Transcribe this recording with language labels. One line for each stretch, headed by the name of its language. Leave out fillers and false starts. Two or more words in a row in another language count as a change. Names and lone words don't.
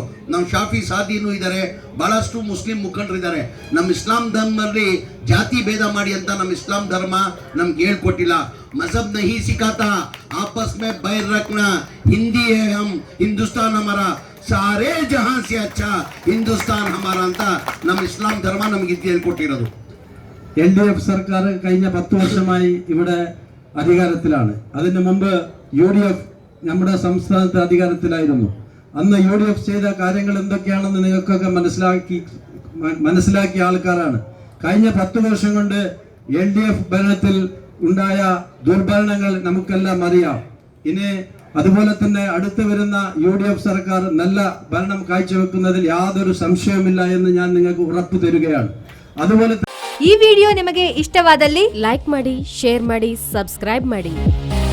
Kannada: ನಮ್ಮ ಶಾಫಿ ಸಾದಿನೂ ಇದ್ದಾರೆ, ಬಹಳಷ್ಟು ಮುಸ್ಲಿಂ ಮುಖಂಡರಿದ್ದಾರೆ. ನಮ್ಮ ಇಸ್ಲಾಂ ಧರ್ಮದಲ್ಲಿ ಜಾತಿ ಭೇದ ಮಾಡಿ ಅಂತ ನಮ್ಮ ಇಸ್ಲಾಂ ಧರ್ಮ ನಮ್ಗೆ ಹೇಳ್ಕೊಟ್ಟಿಲ್ಲ.
Urdu: مذہب نہیں سکھاتا آپس میں بیر رکھنا، ہندی ہیں ہم ہندوستاں ہمارا، سارے جہاں سے اچھا ہندوستاں ہمارا
Kannada: ಅಂತ ನಮ್ಮ
Malayalam: ഇസ്ലാം ധർമ്മ നമുക്ക് ഇത്
Kannada: ಹೇಳ್ಕೊಟ್ಟಿರೋದು.
Malayalam: LDF സർക്കാർ കഴിഞ്ഞ 10 വർഷമായി ഇവിടെ അധികാരത്തിലാണ്. അതിനു മുമ്പ് UDF നമ്മുടെ സംസ്ഥാനത്ത് അധികാരത്തിലായിരുന്നു. അന്ന് UDF ചെയ്ത കാര്യങ്ങൾ എന്തൊക്കെയാണെന്ന് നിങ്ങൾക്കൊക്കെ മനസ്സിലാക്കിയ ആൾക്കാരാണ്. കഴിഞ്ഞ 10 വർഷം കൊണ്ട് LDF ഭരണത്തിൽ ഉണ്ടായ ദുർഭരണങ്ങൾ നമുക്കെല്ലാം അറിയാം. ഇനി അതുപോലെ തന്നെ അടുത്ത് വരുന്ന UDF സർക്കാർ നല്ല ഭരണം കാഴ്ചവെക്കുന്നതിൽ യാതൊരു സംശയവുമില്ല എന്ന് ഞാൻ നിങ്ങൾക്ക് ഉറപ്പു തരുകയാണ്. അതുപോലെ
Kannada: ಈ ವಿಡಿಯೋ ನಿಮಗೆ ಇಷ್ಟವಾದಲ್ಲಿ ಲೈಕ್ ಮಾಡಿ, ಶೇರ್ ಮಾಡಿ, ಸಬ್ಸ್ಕ್ರೈಬ್ ಮಾಡಿ.